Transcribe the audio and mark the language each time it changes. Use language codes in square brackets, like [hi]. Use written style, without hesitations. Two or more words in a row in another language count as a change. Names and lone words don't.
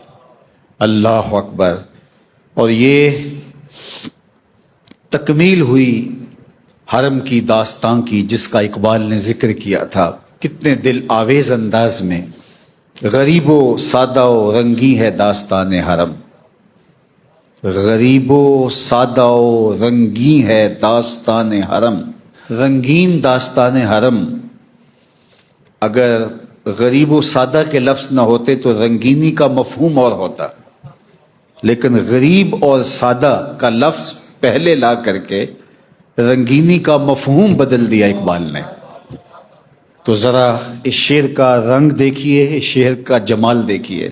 [ur] اللہ اکبر! اور یہ تکمیل ہوئی حرم کی داستان کی، جس کا اقبال نے ذکر کیا تھا کتنے دل آویز انداز میں۔ غریب و سادہ و رنگی ہے داستان حرم، غریب و سادہ و رنگی ہے داستان حرم۔ رنگین داستان حرم، اگر غریب و سادہ کے لفظ نہ ہوتے تو رنگینی کا مفہوم اور ہوتا، لیکن غریب اور سادہ کا لفظ پہلے لا کر کے رنگینی کا مفہوم بدل دیا اقبال نے۔ تو ذرا اس شعر کا رنگ دیکھیے، اس شعر کا جمال دیکھیے۔